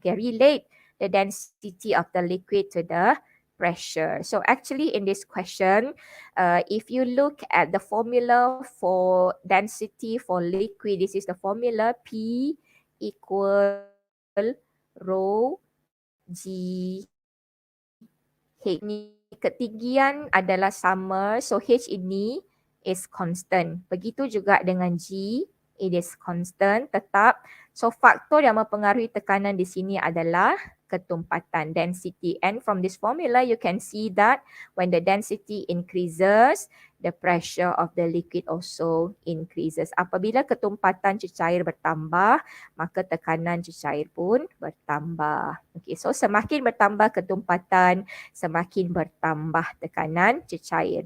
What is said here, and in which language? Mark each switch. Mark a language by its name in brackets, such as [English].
[English] Okay, relate the density of the liquid to the pressure. So actually in this question, if you look at the formula for density for liquid, this is the formula P equal rho G H. [Malay] Ni ketinggian adalah sama, so H ini [English] is constant. [Malay] Begitu juga dengan G, [English] it is constant, [Malay] tetap. So faktor yang mempengaruhi tekanan di sini adalah ketumpatan, density. [English] And from this formula, you can see that when the density increases, the pressure of the liquid also increases. [Malay] Apabila ketumpatan cecair bertambah, maka tekanan cecair pun bertambah. Okay, so semakin bertambah ketumpatan, semakin bertambah tekanan cecair.